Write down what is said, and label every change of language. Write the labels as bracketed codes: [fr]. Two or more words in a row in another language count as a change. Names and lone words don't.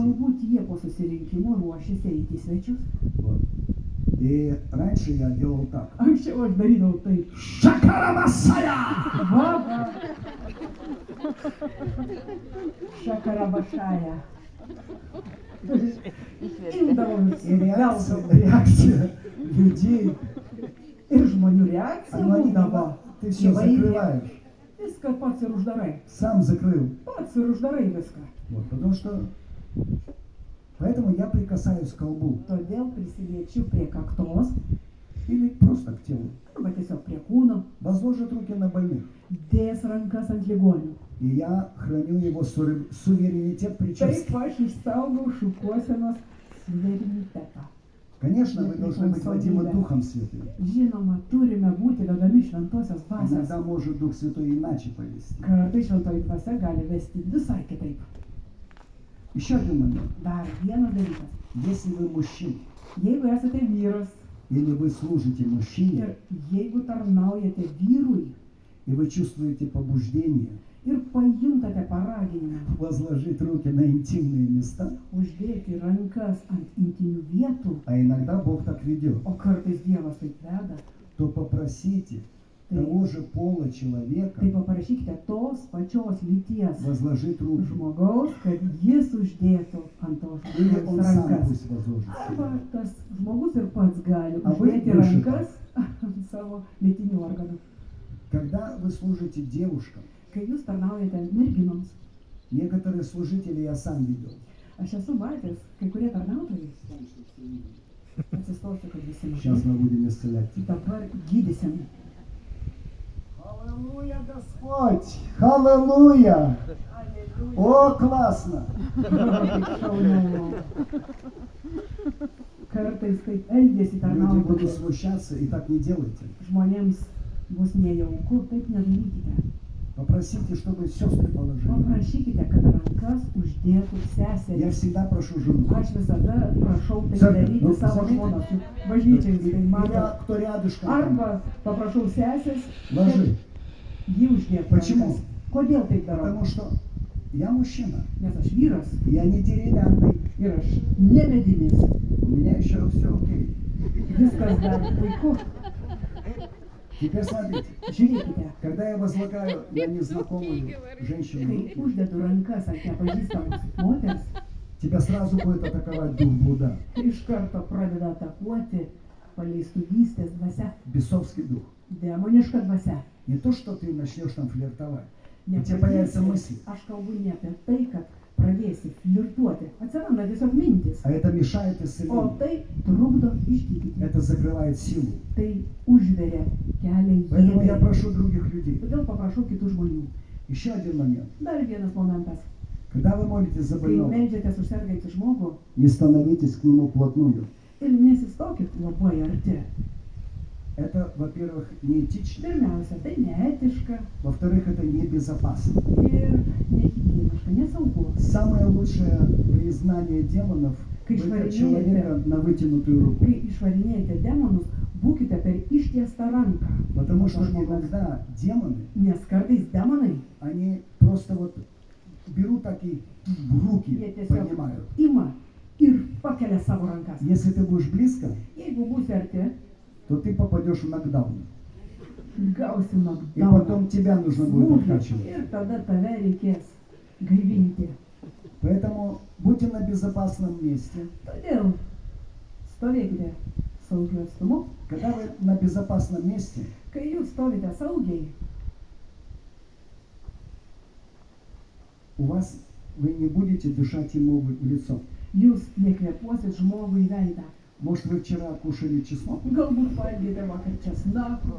[lt] Galbūt jie po susirinkimo ruošėsi eiti į svečius. [ru] Вот. И раньше я делал так. [lt] Anksčiau aš darydavau taip. Шакарамасая! Va, va. Šakarabašaja. Imdavau [ru] И реакция, [lt] vėl. [ru] реакция людей, [lt] Ir žmonių reakcija [ru] она не [lt] būdavo. [ru] дала. Ты все [lt] Įvairi. [ru] закрываешь. [lt] Viską pats ir uždarai. [ru] Сам закрыл. [lt] Pats ir uždarai viską. [ru] Вот, потому что... Поэтому я прикасаюсь к колбу. [lt] Todėl prisiliečiu prie kaktos [ru] Или просто к телу. [lt] arba tiesiog prie kūno, [ru] Возложит руки на больных. [lt] dės rankas ant ligonių. [ru] И я храню его суверенитет прически. [lt] Taip aš išsaugau šukuosenos suverenitetą. [ru] Конечно, вы должны быть водимы Духом Святым. [lt] Žinoma, turime būti vedami šventosios dvasios. [ru] Иногда может Дух Святой иначе повести. [lt] Kartais šventoji dvasia gali vesti visai kitaip. [ru] Еще один момент. [lt] Dar vienas dalykas. [ru] Если вы мужчина, [lt] Jeigu esate vyras [ru] или вы служите мужчине, [lt] ir jeigu tarnaujate vyrui [ru] и вы чувствуете побуждение [lt] ir pajuntate paraginimą [ru] возложить руки на интимные места, [lt] uždėti rankas ant intinių vietų, [ru] а иногда Бог так ведет, [lt] o kartais Dievas taip veda, [ru] то попросите [lt] tai, [ru] того же пола человека [lt] tai paprašykite tos pačios lyties [ru] возложить руки. [lt] žmogaus, kad jis uždėtų ant to [ru] Или [lt] žmogaus [ru] он сам [lt] rankas. [ru] пусть возложит. [lt] Arba tas žmogus ir pats gali [ru] A вы [lt] uždėti dušite. rankas ant savo lytinių organų. [ru] Когда вы служите девушкам, [lt] Kai jūs tarnaujate merginoms, [ru] некоторые служители я сам видел. [lt] aš esu matęs, kai kurie tarnautojai, atsistosiu, kad visi [ru] Сейчас [lt] matytų, [ru] мы будем исцелять тебя. [lt] dabar gydysim. [ru] Аллилуйя, Господь! Аллилуйя! О, классно! [lt] Šaunu. Kartais taip elgesi [ru] Люди будут [lt] tarnautojai. [ru] смущаться, и так не делайте. [lt] Žmonėms bus nejauku, taip nedarykite. [ru] Pопросите, чтобы сестры положили. [lt] Paprašykite, kad rankas uždėtų [ru] Я [lt] seserys. [ru] всегда прошу жену. [lt] Aš visada prašau tai Sakė, daryti nu, savo sakykite. žmonos. Juk bažnyčiai tai mato. [ru] Кто рядышком, [lt] Arba paprašau sesės, [ru] ложи. [lt] jį uždėtų [ru] Почему? [lt] rankas. Kodėl taip darau? [ru] Потому что Я мужчина. [lt] nes aš vyras [ru] Я не деревянный. [lt] ir aš ne medinis. [ru] У меня еще все окей. [lt] Viskas dar puiku. [ru] Теперь смотрите. [lt] Žiūrėkite, [ru] Когда я возлагаю на незнакомую женщину [lt] kai [ru] руки, [lt] uždedu rankas ant nepažįstamos moters, [ru] тебя сразу будет атаковать дух блуда, [lt] iš karto pradeda atakuoti paleistuvystės dvasia, [ru] бесовский дух. [lt] demoniška dvasia. [ru] Не то, что ты начнешь там флиртовать. У тебя появятся мысли. [lt] Aš kalbu ne apie tai, kad pradėsi flirtuoti. Atsiranda tiesiog mintis. [ru] А это мешает [lt] O [ru] исцелению. [lt] tai trukdo išgydyti. [ru] Это закрывает силу. [lt] Tai užveria kelią [ru] Поэтому я [lt] jėgai. [ru] прошу других людей. [lt] Todėl paprašau kitų žmonių. [ru] Еще один момент. [lt] Dar vienas momentas. [ru] Когда вы молитесь за [lt] Kai [ru] больного, [lt] meldžiatės už sergantį žmogų [ru] не становитесь к нему вплотную. [lt] ir nesistokit labai arti. [ru] Это, во-первых, неэтично. [lt] Pirmiausia, tai neetiška [ru] Во-вторых, это небезопасно. [lt] ir nehigieniška, nesaugu. [ru] Самое лучшее признание демонов – [lt] Kai [ru] это [lt] išvarinėjate, [ru] человека на вытянутую руку. [lt] kai išvarinėjate demonus, būkite per ištiestą ranką. [ru] Потому что [lt] To žmogaus. [ru] иногда демоны, [lt] Nes kartais demonai, [ru] они просто вот берут такие в руки, [lt] jie tiesiog [ru] поднимают. [lt] ima ir pakelia savo rankas. [ru] Если ты будешь близко, [lt] Jeigu būsi arti, [ru] то ты попадешь в нокдаун. [lt] gausi [ru] И [lt] nokdaun. [ru] потом тебя нужно будет [lt] Smūgį [ru] откачивать. [lt] ir tada tave reikės gaivinti. [ru] Поэтому будьте на безопасном месте. [lt] Todėl stovėkite saugiu atstumu. [ru] Когда вы на безопасном месте, [lt] Kai jūs stovite saugiai, [ru] вы не будете дышать ему в лицо. [lt] jūs nekvėpuosit žmogui į veidą. [ru] Может, вы вчера кушали чеснок? [lt] Galbūt valgėte vakar česnako.